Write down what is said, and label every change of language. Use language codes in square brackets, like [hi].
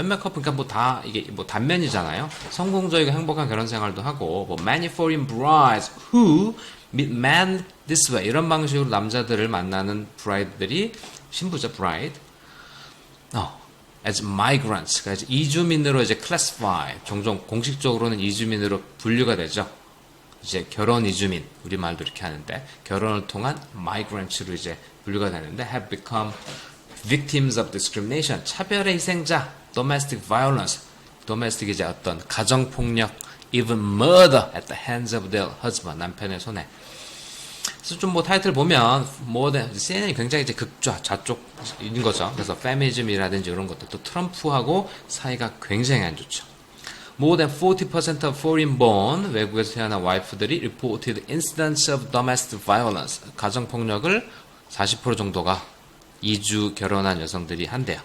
[ko] 몇몇 커플, 그러니까 뭐 다, 이게 뭐 단면이잖아요. 성공적이고 행복한 결혼 생활도 하고, 뭐 [en] many foreign brides who meet men this way. [ko] 이런 방식으로 남자들을 만나는 bride들이, 신부죠, bride. [en] As migrants. [ko] 그러니까 이주민으로 이제 classify. 종종 공식적으로는 이주민으로 분류가 되죠. 이제 결혼 이주민. 우리말도 이렇게 하는데, 결혼을 통한 [en] migrants [ko] 로 이제 분류가 되는데, [en] have become victims of discrimination, [ko] 차별의 희생자, [en] domestic violence, domestic [ko] 이제 어떤 가정폭력, [en] even murder at the hands of their husband, [ko] 남편의 손에. 그래서 좀 뭐 타이틀 보면 CNN이 굉장히 이제 좌쪽인 거죠. 그래서 페미니즘이라든지 이런 것들 또 트럼프하고 사이가 굉장히 안 좋죠. [en] More than 40% of foreign-born [ko] 외국에서 태어난 와이프들이 [en] reported incidents of domestic violence [ko] 가정폭력을 40% 정도가 이주 결혼한 여성들이 한대요.